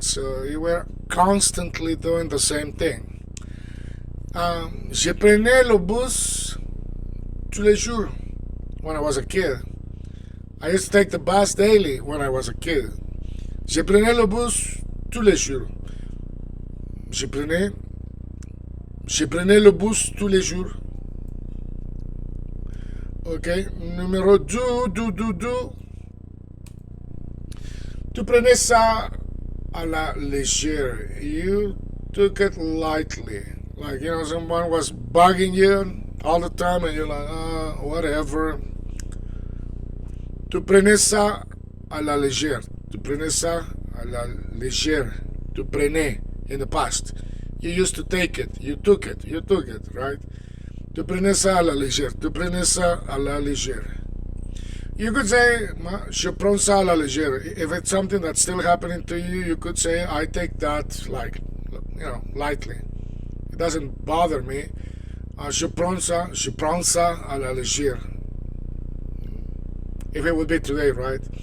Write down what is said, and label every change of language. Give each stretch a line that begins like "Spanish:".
English: So you were constantly doing the same thing.
French: Je prenais le bus tous les jours
English: when I was a kid. I used to take the bus daily when I was a kid.
French: Je prenais le bus tous les jours. Je prenais le bus tous les jours. Ok, numéro 2. Tu prenais ça à la légère.
English: You took it lightly. Like, someone was bugging you all the time and you're like, whatever.
French: Tu prenais ça à la légère. Tu prenais ça à la légère. Tu prenais
English: in the past. You used to take it. You took it. You took it, right?
French: Tu prenais ça à la légère. Tu prenais ça à la légère.
English: You could say,
French: je prends ça à la légère.
English: If it's something that's still happening to you, you could say, I take that, like, lightly. It doesn't bother me.
French: Je prends ça à la légère.
English: If it would be today, right?